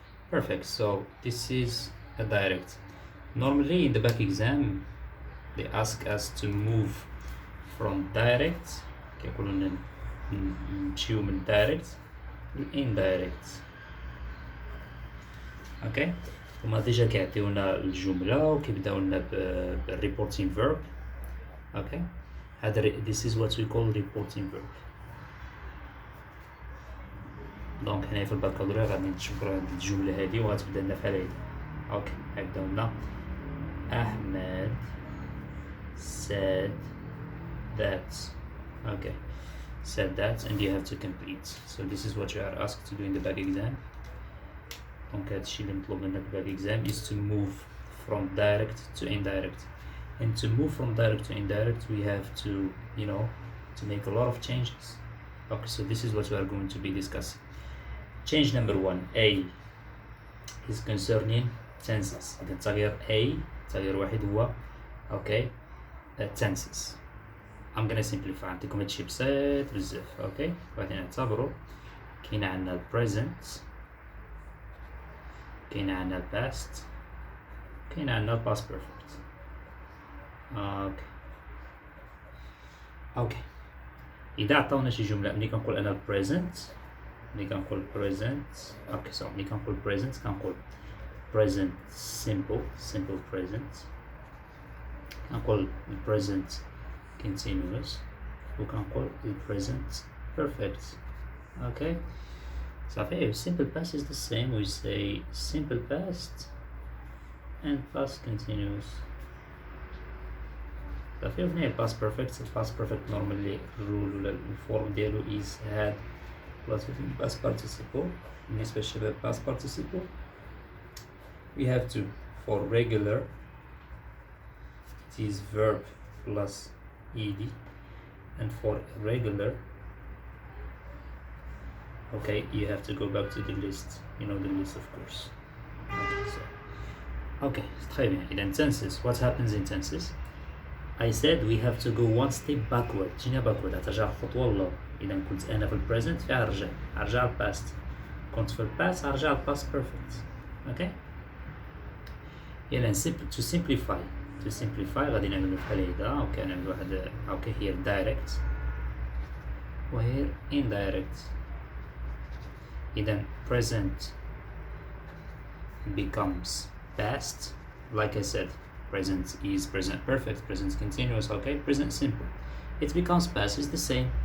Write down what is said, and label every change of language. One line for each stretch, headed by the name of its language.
English: Perfect. So this is a direct. Normally in the back exam they ask us to move from direct,
Arabic: كيقولوا نمشيو من
English: direct to indirect.
Arabic: Okay, هما ديجا كيعطيونا الجملة وكيبداو لنا بالreporting verb.
English: Okay, this is what we call reporting verb.
Arabic: دونك هنا في البكالوريا غادي نشوفوا هاد الجملة هادي وغتبدا لنا بحال هادي. اوكي, غيبداو لنا Ahmed said that.
English: Okay, said that, and you have to complete. So this is what you are asked to do in the back exam.
Arabic: دونك هادشي اللي مطلوب منك في
English: back exam is to move from direct to indirect. And to move from direct to indirect we have to to make a lot of changes. Okay, so this is what we are going to be discussing. Change number 1, A, is concerning tenses.
Arabic: إذا تغيير A, تغيير واحد هو okay tenses.
English: I'm gonna simplify.
Arabic: نعطيكم هادشي بسيط بزاف. Okay, غادي نعتبروا كاين عندنا present, كاين عندنا past, كاين عندنا past perfect. Okay, إذا عطاونا شي جملة ملي كنقول أنا present, ملي كنقول present. Okay, so ملي كنقول present كنقول present simple present, كنقول present continuous, وكنقول present perfect.
English: Okay, صافي. Simple past is the same. We say simple past and past continuous.
Arabic: صافي.
English: وهنا past perfect. past perfect normally
Arabic: الرول ولا الفورم ديالو
English: is had plus past participle.
Arabic: بالنسبة للشباب
English: past participle we have to, for regular it is verb plus ed, and for irregular okay you have to go back to the list, the list of course. Okay,
French: très bien.
English: In tenses, what happens in tenses? I said we have to go one step backward.
Arabic: جينا backward, هترجع خطوة لورا. إذا كنت أنا في البريزنت فهرجع الباست. كنت في الباست هرجع الباست perfect.
English: Okay.
Arabic: إذا to simplify غادي نعملو بحال هيدا. أوكي, نعملو واحد here direct و here indirect.
English: إذا present becomes past. Like I said, present is present perfect, present continuous. Okay, present simple. It becomes past, it's the same.